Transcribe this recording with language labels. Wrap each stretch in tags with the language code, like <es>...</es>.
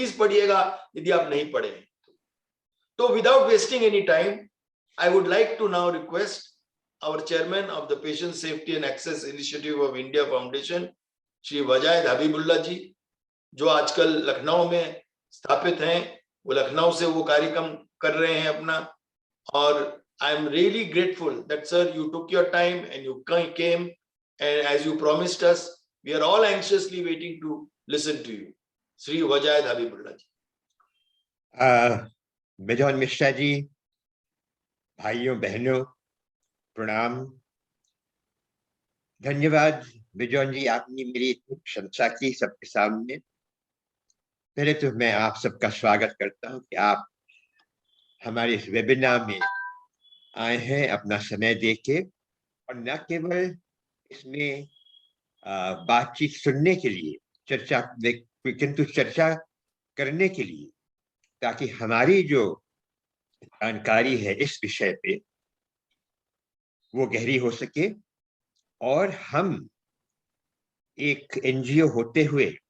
<hi>Please पढ़िएगा यदि आप नहीं पढ़े हैं तो।</hi> <en>without wasting any time, I would like to now request our chairman of the</en> <hi>Patient Safety and Access Initiative of India Foundation, Shri वजायद Habibullah जी, जो आजकल लखनऊ में स्थापित हैं। वो लखनऊ से वो कार्यक्रम कर रहे हैं अपना।</hi> <en>और I am really grateful that sir you took your time and you came, and as you promised us, we are all anxiously waiting to listen to you.</en> <hi>Shri वजायद Habibullah ji. Bison Mishra ji, भाइयों बहनों, प्रणाम। धन्यवाद बिजॉन जी, आपने मेरी इतनी प्रशंसा की सबके सामने। पहले तो मैं आप सबका स्वागत करता हूं कि आप हमारे इस वेबिनार में आए हैं अपना समय देके, और न केवल इसमें बातचीत सुनने के लिए, चर्चा किंतु चर्चा करने के लिए, ताकि हमारी जो जानकारी है इस विषय पे वो गहरी हो सके और हम एक एनजीओ होते हुए</hi>